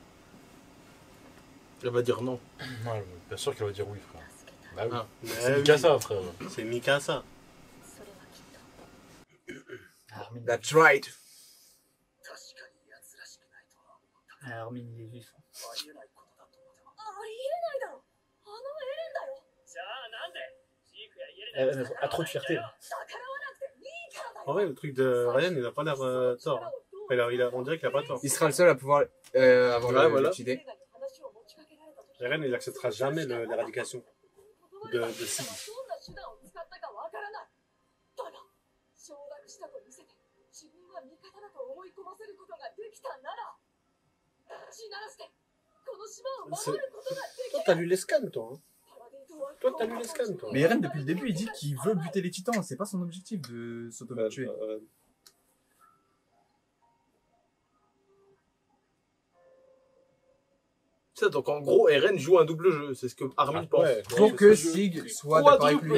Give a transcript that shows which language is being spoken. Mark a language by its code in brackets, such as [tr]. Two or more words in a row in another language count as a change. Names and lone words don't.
[fr] Elle va dire non. Ouais, bien sûr qu'elle va dire oui, frère. Bah oui. Ah. C'est Mikasa, frère. C'est Mikasa. Armin, [en] That's right. [fr] Armin, il est vif. [ja] ありえないだろあのエレンだよじゃあなんでジークやイエレナ [fr] Elle a trop de fierté. [ja] 逆らわなくていいからだよ [fr] En vrai, le truc de Ryan, il a pas l'air tort. Hein. On dirait qu'il a pas tort. Il sera le seul à pouvoir avoir Ouais, voilà. l'idée. [ja] 話を持ちかけられた時 [fr] Ryan, il acceptera jamais l'éradication de Sig. [ja] どんな手段を使ったかわからないだが承諾したと見せて自分は味方だと思い込ませることができたなら地ならしてこの島を守ることができ [fr] Toi, [ja] る [fr] t'as lu les scans, toi. Hein. [ja] パラディンとは [fr] Toi, t'as lu les scans, toi. Mais Eren, depuis le début, il dit qu'il veut buter les titans. C'est pas son objectif de s'auto-tuer. Ça, donc en gros, Eren joue un double jeu, c'est ce que Armin pense. ouais. Pour que Sig soit d'accord avec lui.